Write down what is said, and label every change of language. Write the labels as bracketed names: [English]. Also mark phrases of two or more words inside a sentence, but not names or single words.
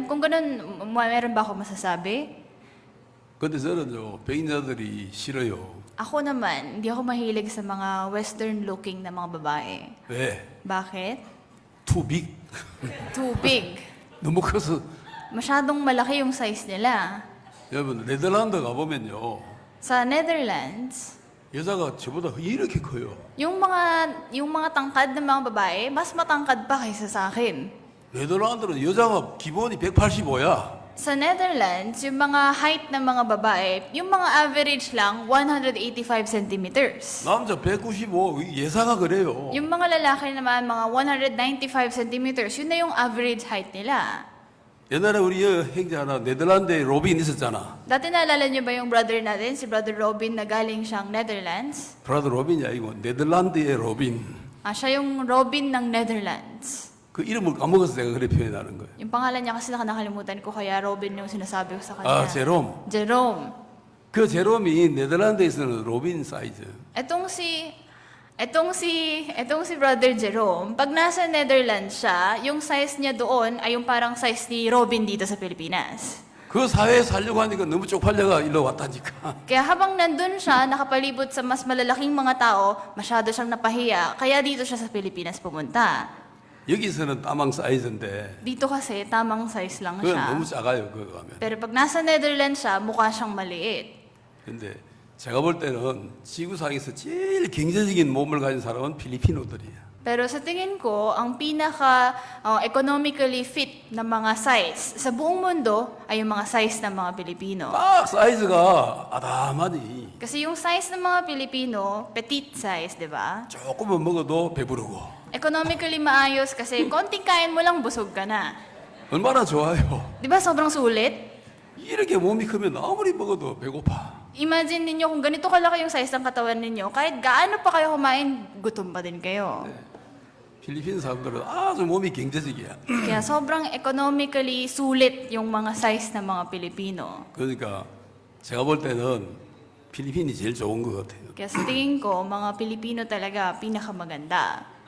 [Filipino] Kung ganun, meron ba ako masasabi? [Korean] 근데 저는 백인자들이 싫어요. [Filipino] Ako naman, hindi ako mahilig sa mga western-looking na mga babae. [Korean] 왜? [Filipino] Bakit? [English] Too big. Too big. [Korean] 너무 커서. [Filipino] Masyadong malaki yung size nila. [Korean] 여러분, 네덜란드 가보면요. [Filipino] Sa Netherlands, [Korean] 여자가 저보다 이렇게 커요. [Filipino] yung mga tangkad ng mga babae, mas matangkad pa kaysa sa akin. [Korean] 네덜란드는 여자가 기본이 185야. [Filipino] Sa Netherlands, yung mga height ng mga babae, yung mga average lang, 185 centimeters. [Korean] 남자 195, 예사가 그래요. [Filipino] Yung mga lalaki naman, mga 195 centimeters, yun na yung average height nila. [Korean] 옛날에 우리 형제 하나 네덜란드에 로빈 있었잖아. [Filipino] Dati naalala niyo ba yung brother natin, si Brother Robin na galing siyang Netherlands? [Korean] 브라더 로빈이 아니고 네덜란드의 로빈. [Filipino] Siya yung Robin ng Netherlands. [Korean] 그 이름을 까먹어서 내가 그래 표현하는 거예요. [Filipino] Yung pangalan niya kasi nakalimutan ko, kaya Robin yung sinasabi ko sa kanya. [Korean] 제롬. [Filipino] Jerome. [Korean] 그 제롬이 네덜란드에서는 로빈 사이즈. [Filipino] Etong si Brother Jerome, pag nasa Netherlands siya, yung size niya doon ay yung parang size ni Robin dito sa Pilipinas. [Korean] 그 사회에 살려고 하니까 너무 쪽팔려가 일로 왔다니까. [Filipino] Kaya habang nandun siya, nakapalibot sa mas malalaking mga tao, masyado siyang napahiya, kaya dito siya sa Pilipinas pumunta. [Korean] 여기서는 따망 사이즈인데 [Filipino] Dito kasi, tamang size lang [Korean] 그건 [Filipino] siya. [Korean] 너무 작아요. 그거 가면. [Filipino] Pero pag nasa Netherlands siya, mukha siyang maliit. [Korean] 근데 제가 볼 때는 지구상에서 제일 경제적인 몸을 가진 사람은 필리핀어들이에요. [Filipino] Pero sa tingin ko, ang pinaka [English] economically fit [Filipino] na mga size sa buong mundo ay yung mga size ng mga Pilipino. [Korean] 딱 사이즈가 아담하니 [Filipino] Kasi yung size ng mga Pilipino, [English] petite size, [Filipino] di ba? [Korean] 조금만 먹어도 배부르고 [Filipino] Economically maayos kasi konting kain mo lang busog ka na. [Korean] 얼마나 좋아요. [Filipino] Di ba sobrang sulit? [Korean] 이렇게 몸이 크면 아무리 먹어도 배고파. [Filipino] Imagine ninyo kung ganito kalaki yung size ng katawan ninyo, kahit gaano pa kayo kumain, gutom pa din kayo. [Korean] 필리핀 사람들은 아주 몸이 경제적이야. [Filipino] Kaya sobrang economically sulit yung mga size ng mga Pilipino. [Korean] 그러니까 제가 볼 때는 필리핀이 제일 좋은 것 같아요. [Filipino] Kaya sa tingin ko, mga Pilipino talaga pinakamaganda.